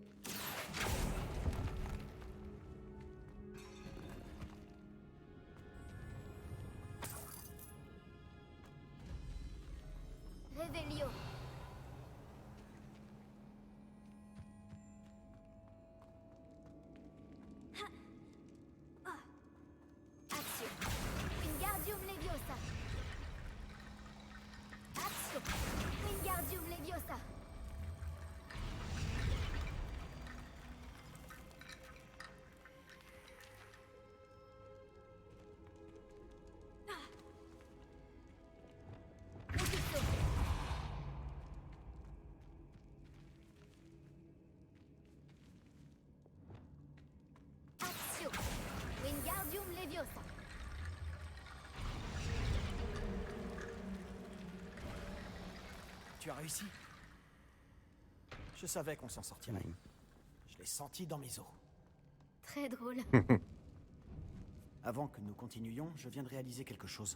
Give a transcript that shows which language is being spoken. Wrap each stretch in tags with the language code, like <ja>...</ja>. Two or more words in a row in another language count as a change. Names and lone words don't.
<fr>Réveillon. Action. Wingardium Leviosa. Action. Wingardium Leviosa. Médito. Action. Wingardium Leviosa. Tu as réussi? Je savais qu'on s'en sortirait. Je l'ai senti dans mes os. Très drôle. Avant que nous continuions, je viens de réaliser quelque chose.</fr>